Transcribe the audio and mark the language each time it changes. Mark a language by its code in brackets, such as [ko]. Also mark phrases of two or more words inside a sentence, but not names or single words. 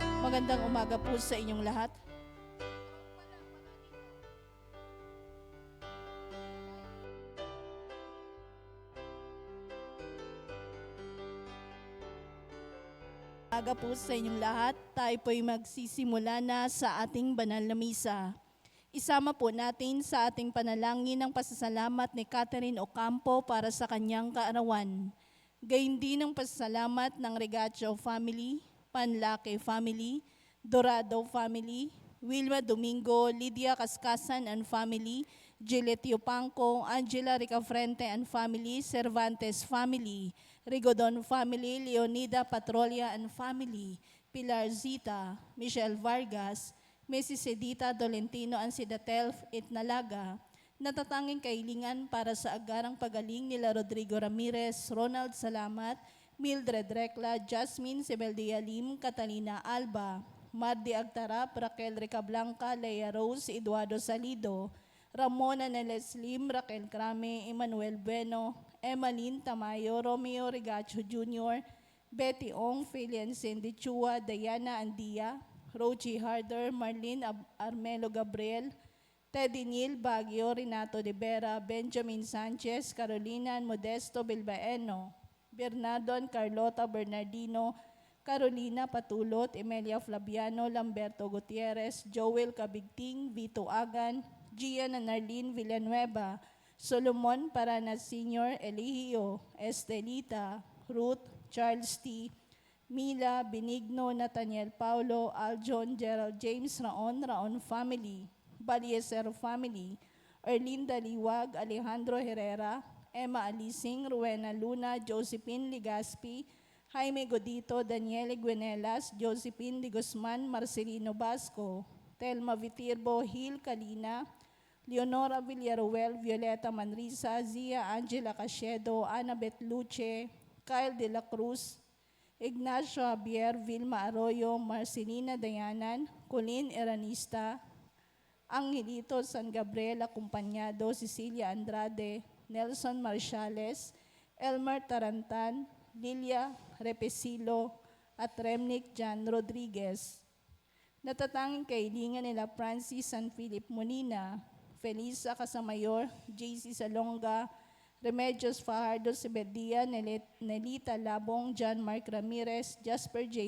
[tl] Magandang umaga po sa inyong lahat. Umaga po sa inyong lahat. Tayo po'y magsisimula na sa ating banal na misa. Isama po natin sa ating panalangin ang pasasalamat ni Catherine Ocampo para sa kanyang kaarawan. Gayun din ang pasasalamat ng Regacho family, Panlake family, Dorado family, Wilma Domingo, Lydia Cascasan [en] and family, [tl] Gillette Yupanco, Angela Ricafrente [en] and family, [tl] Cervantes family, Rigodon family, Leonida Patrolia [en] and family, [tl] Pilar Zita, Michelle Vargas, Mrs. Edita Dolentino and Sidatel Itnalaga, natatanging kahilingan para sa agarang pagaling nila Rodrigo Ramirez, Ronald Salamat, Mildred Recla, Jasmine Sebeldia Lim, Catalina Alba, Mardi Agtarap, Raquel Recablanca, Leia Rose, Eduardo Salido, Ramona Neles Lim, Raquel Crame, Emmanuel Bueno, Emmeline Tamayo, Romeo Regacho Jr., Betty Ong, Philian Cindy Chua, Diana Andia, Rochi Harder, Marlene Armelo Gabriel, Teddy Neil Baguio, Renato de Vera, Benjamin Sanchez, Carolina Modesto Bilbaeno, Bernardo Carlota Bernardino, Carolina Patulot, Emelia Flaviano, Lamberto Gutierrez, Joel Cabigting, Vito Agan, Gian Narlene Villanueva, Solomon Paranas Sr., Eligio, Estelita, Ruth, Charles T., Mila, Benigno, Nathaniel Paulo, Aljon, Gerald James, Raon family, Balieser family, Erlinda Liwag, Alejandro Herrera, Emma Alising, Rowena Luna, Josephine Ligaspi, Jaime Godito, Daniele Guenelas, Josephine de Guzman, Marcelino Basco, Telma Vitirbo, Hil Kalina, Leonora Villaruel, Violeta Manrisa, Zia Angela Cachedo, Annabeth Luce, Kyle De La Cruz, Ignacio Javier, Vilma Arroyo, Marcelina Dayanan, Colin Eranista, Angelito San Gabriel Acompañado, Cecilia Andrade, Nelson Marciales, Elmer Tarantan, Lilia Repesilo, at Remnick Jan Rodriguez. Natatanging kahilingan nila Francis San Philip Molina, Felisa Casamayor, JC Salonga, Remedios Fajardo Sebedia, Nelita Labong, John Mark Ramirez, Jasper J.